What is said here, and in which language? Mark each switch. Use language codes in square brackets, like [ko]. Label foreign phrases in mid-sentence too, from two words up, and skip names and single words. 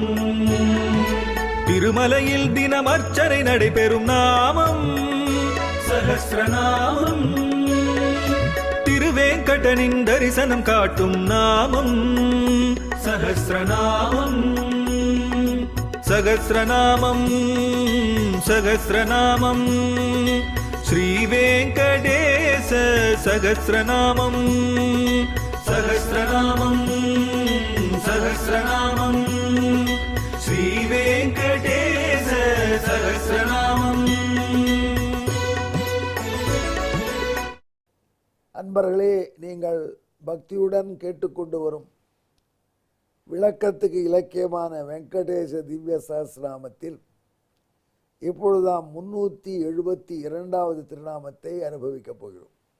[ta] திருமலையில் தினம் அர்ச்சனை நடைபெறும் நாமம் சஹஸ்ரநாமம். திருவேங்கடனின் தரிசனம் காட்டும் நாமம் சஹஸ்ரநாமம். [sa] सहस्रनामं सहस्रनामं श्रीवेङ्कटेश सहस्रनामं सहस्रनामं सहस्रनामं श्रीवेङ्कटेश सहस्रनामं। [ta] அன்பர்களே, நீங்கள் பக்தியுடன் கேட்டுக்கொண்டு வரும் விளக்கத்துக்கு இலக்கியமான வெங்கடேச திவ்ய சஹஸ்ரநாமத்தில் இப்பொழுதாம் 372வது திருநாமத்தை அனுபவிக்கப் போகிறோம்.